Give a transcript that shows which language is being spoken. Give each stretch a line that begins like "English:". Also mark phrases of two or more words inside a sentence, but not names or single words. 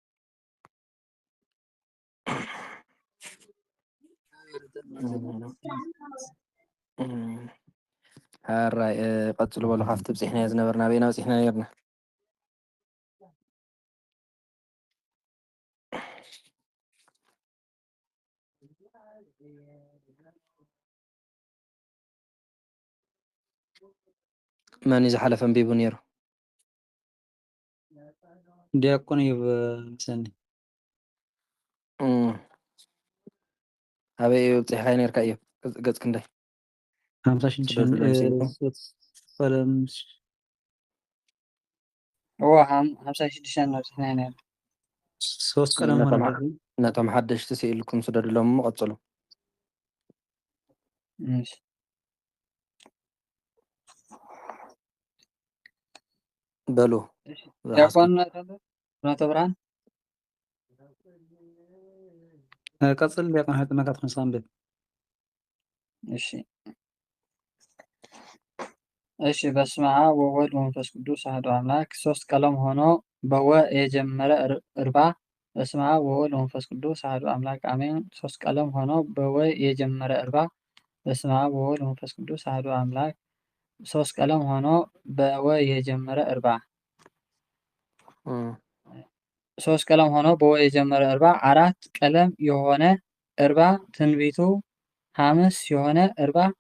Tigrinya: ሃራይ ቀጽሉ በሉ ካብቲ ብጽሕና ዝነበርና ቤና በጺሕና ነርና መን ዝሓለፈ አንቢቡ ነይሩ? ዲያቆን እዩ ምሰኒ ኣበይ በፂሕካዮ ነርካ እዩ ገጽ ክንደይ 56
Arabic: هو 56 نبصحنا هنا
Amharic: 3 ቀለም ሆነ
Tigrinya: ነቶም ሓደሽቲ ስኢልኩም ስደድሎም ቀጽሉ
Arabic: ماشي
Tigrinya: በሉ ዲያቆን ፍኖተ ብርሃን ቀጽል ዲያቆን ሀጥ መካት ክንሳንብብ
Amharic: እሺ እሺ
Geez: በስመ አብ ወወልድ ወመንፈስ ቅዱስ አሐዱ አምላክ
Amharic: ሶስት ቀለም ሆኖ በወ የጀመረ እርባ
Geez: በስመ አብ ወወልድ ወመንፈስ ቅዱስ አሐዱ አምላክ አሜን።
Amharic: ሶስት ቀለም ሆኖ በወ የጀመረ እርባ
Geez: በስመ አብ ወወልድ ወመንፈስ ቅዱስ አሐዱ አምላክ
Amharic: ሶስት ቀለም ሆኖ በወ የጀመረ እርባ ሶስት ቀለም ሆኖ በወ የጀመረ እርባ አራት ቀለም የሆነ እርባ ትንቢቱ ሐምስ የሆነ እርባ